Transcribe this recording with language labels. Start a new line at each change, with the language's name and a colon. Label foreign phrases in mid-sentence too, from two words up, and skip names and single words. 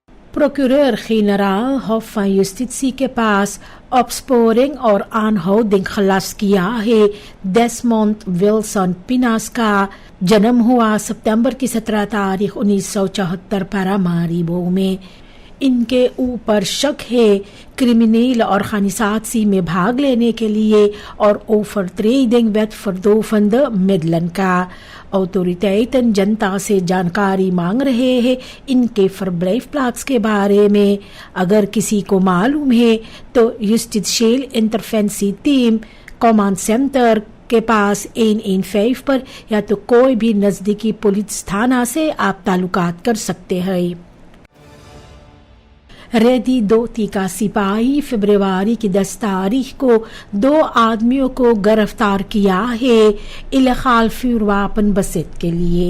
Dutch: Prokureur generaal hof van justitie
Caribbean Hindustani: के पास opsporing और aanhouding खलास किया है। डेसमोंड विल्सन पिनास का जन्म हुआ सितंबर की 17 तारीख 1974 पारामारीबो में। इनके ऊपर शक है
Dutch: criminele organisatie
Caribbean Hindustani: में भाग लेने के लिए और
Dutch: overtreding wet verdovende middelen
Caribbean Hindustani: का। ऑथोरिटेiten जनता से जानकारी मांग रहे हैं इनके
Dutch: verblijf plaats
Caribbean Hindustani: के बारे में। अगर किसी को मालूम है तो
Dutch: justitieel interventie
English: team command center
Caribbean Hindustani: के पास 115 पर या तो कोई भी नजदीकी पुलिस थाना से आप ताल्लुकात कर सकते हैं। रेडी दोती का सिपाही फरवरी की 10 तारीख को 2 आदमियों को गिरफ्तार किया है
Dutch: illegaal wapen bezit
Caribbean Hindustani: के लिए।